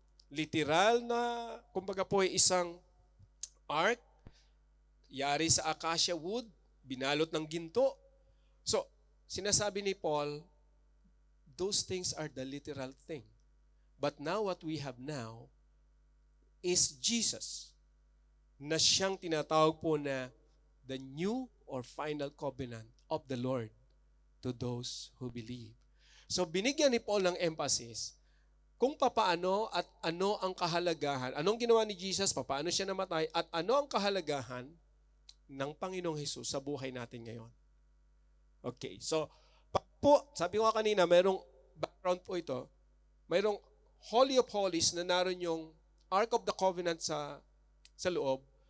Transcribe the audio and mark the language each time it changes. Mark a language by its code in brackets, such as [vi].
[tl] Literal na, kumbaga po ay isang ark, yari sa acacia wood, binalot ng ginto. So, sinasabi ni Paul, those things are the literal thing. [en] But now what we have now is Jesus, na siyang tinatawag po na the new or final covenant of the Lord to those who believe. [tl] So binigyan ni Paul ng emphasis kung papaano at ano ang kahalagahan, anong ginawa ni Jesus, papaano siya namatay, at ano ang kahalagahan ng Panginoong Hesus sa buhay natin ngayon. Okay, so po, sabi ko kanina, mayroong background po ito, mayroong Holy of Holies na naroon yung Ark of the Covenant sa loob.